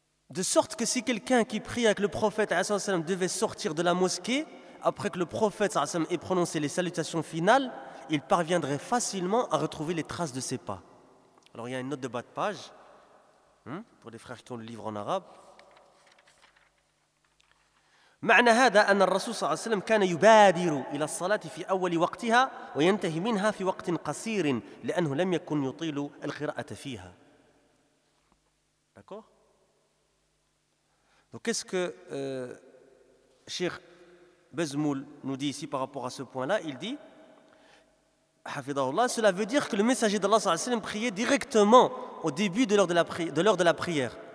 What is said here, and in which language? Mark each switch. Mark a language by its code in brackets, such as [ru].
[fr] De sorte que si quelqu'un qui prie avec le prophète sallam, devait sortir de la mosquée après que le prophète sallam, ait prononcé les salutations finales, il parviendrait facilement à retrouver les traces de ses pas. Alors il y a une note de bas de page pour les frères qui ont le livre en arabe. [ar] معنى هذا أن الرسول صلى الله عليه وسلم كان يبادر إلى الصلاة في أول وقتها وينتهي منها في وقت قصير لأنه لم يكن يطيل القراءة فيها. [fr] D'accord. Donc qu'est-ce que Cheikh Bezmoul nous dit ici par rapport à ce point-là? Il dit, Hafidahullah, cela veut dire que le messager d'Allah صلى الله عليه وسلم priait directement au début de l'heure de la prière.